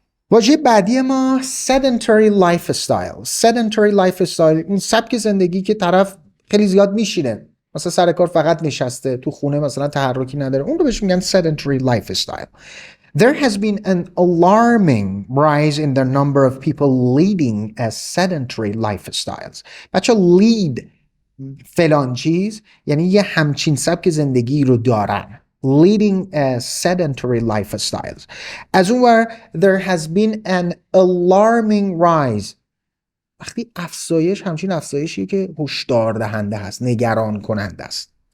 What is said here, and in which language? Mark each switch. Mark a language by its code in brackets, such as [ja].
[fa] واژه بعدی ما [en] sedentary lifestyle. [fa] sedentary lifestyle این سبک زندگی که طرف خیلی زیاد میشینه، مثلا سر کار فقط نشسته، تو خونه مثلا تحرکی نداره، اون رو بهش میگن sedentary lifestyle. [en] There has been an alarming rise in the number of people leading a sedentary lifestyles. [fa] بچه lead فلان چیز یعنی یه همچین سبک زندگی رو دارن. [en] Leading a sedentary lifestyles. [fa] از اون ور [en] there has been an alarming rise. [fa] وقتی افزایش، همچین افزایشی که هشدار دهنده هست، نگران کننده است.